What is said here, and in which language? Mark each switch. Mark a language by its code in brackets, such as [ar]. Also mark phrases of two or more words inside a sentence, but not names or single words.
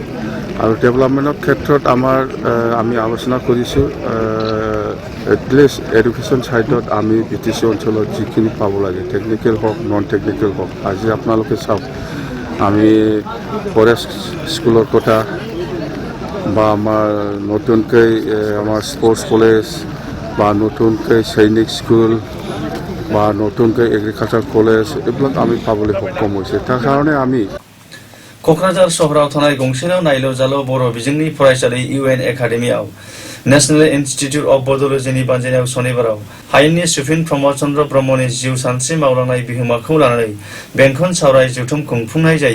[as] আৰু ডেভেলপমেণ্টৰ ক্ষেত্ৰত আমি আলোচনা কৰিছোঁ [en] at least education side [as] আমি BTC অঞ্চলত যিখিনি পাব লাগে টেকনিকেল হওক [en] non technical [as] হওক আজি আপোনালোকে চাওক আমি ফৰেষ্ট স্কুলৰ কথা বা আমাৰ নতুনকৈ আমাৰ [en] sports college [as] বা নতুনকৈ সৈনিক স্কুল বা নতুনকৈ [en] agriculture college [as] এইবিলাক আমি পাবলৈ সক্ষম হৈছে তাৰ কাৰণে আমি [brx] क'क्राझार सहराव थानाय गंसेल' नायल' जाल' बर' बिजोंनि फरायसालि UN एकाडेमियाव नेशनेल इन्स्टिट्युट अफ बड'लजिनि बानजायनायाव सनिबाराव हायेननि सुफिन प्रमद चन्द्र ब्रह्मनि जिउ सानस्रि मावलांनाय बिहोमाखौ लानानै बेंखन सावराय जथुम खुंफुंनाय जायो।